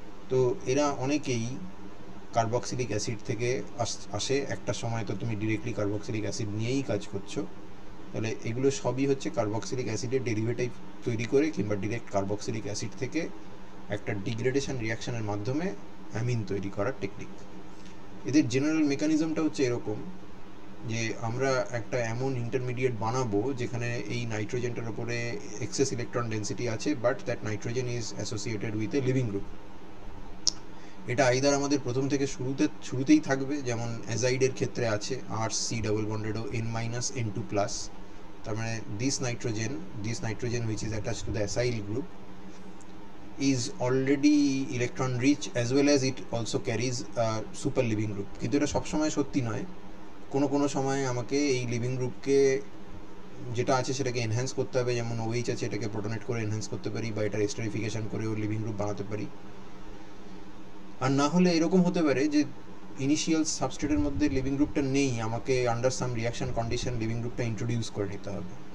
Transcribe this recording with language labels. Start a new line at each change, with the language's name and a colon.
Bangla: তো এরা অনেকেই কার্বক্সিলিক অ্যাসিড থেকে আসে, একটা সময় তো তুমি ডিরেক্টলি কার্বক্সিলিক অ্যাসিড নিয়েই কাজ করছো, তাহলে এগুলো সবই হচ্ছে কার্বক্সিলিক অ্যাসিডের ডেরিভেটিভ তৈরি করে কিংবা ডিরেক্ট কার্বক্সিলিক অ্যাসিড থেকে একটা ডিগ্রেডেশন রিয়াকশানের মাধ্যমে অ্যামিন তৈরি করার টেকনিক। এদের জেনারেল মেকানিজমটা হচ্ছে এরকম যে আমরা একটা এমন ইন্টারমিডিয়েট বানাবো যেখানে এই নাইট্রোজেনটার উপরে এক্সেস ইলেকট্রন ডেন্সিটি আছে,
English: But that nitrogen is associated with a leaving group.
Bangla: এটা আইদার আমাদের প্রথম থেকে শুরুতেই থাকবে, যেমন অ্যাজাইডের ক্ষেত্রে আছে RC ডাবল বন্ডেড ও N-N2+, তার মানে
English: This nitrogen which is attached to the acyl group is already electron rich as well as it also carries a super living group।
Bangla: কিন্তু এটা সবসময় সত্যি নয়, কোনো সময় আমাকে এই লিভিং গ্রুপকে যেটা আছে সেটাকে এনহ্যান্স করতে হবে, যেমন OH আছে এটাকে প্রোটনেট করে এনহ্যান্স করতে পারি, বা এটা এস্টারিফিকেশন করে ওর লিভিং গ্রুপ বানাতে পারি। আর না হলে এরকম হতে পারে যে ইনিশিয়াল সাবস্ট্রেটের মধ্যে লিভিং গ্রুপটা নেই, আমাকে
English: under some reaction condition
Bangla: লিভিং গ্রুপটা ইন্ট্রোডিউস করে নিতে হবে।